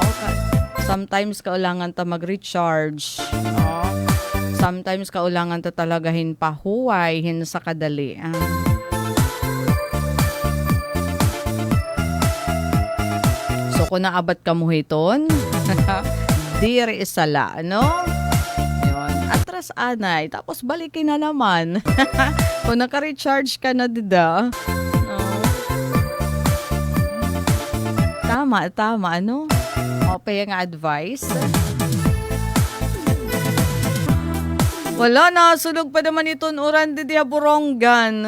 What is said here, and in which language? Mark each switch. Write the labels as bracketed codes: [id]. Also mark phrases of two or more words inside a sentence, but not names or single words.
[war] Sometimes kaulangan ta mag-recharge. No? Sometimes kaulangan ta talagahin pahuway hin sa kadali. So kung naabat ka mo hiton, diri isala, no? Yun. Atras anay, tapos balikin na naman. Kung naka-recharge ka na dida. [tl] Tama, ano? [war] Okay nga advice. Wala na, sulog pa naman itong uran di Borongan.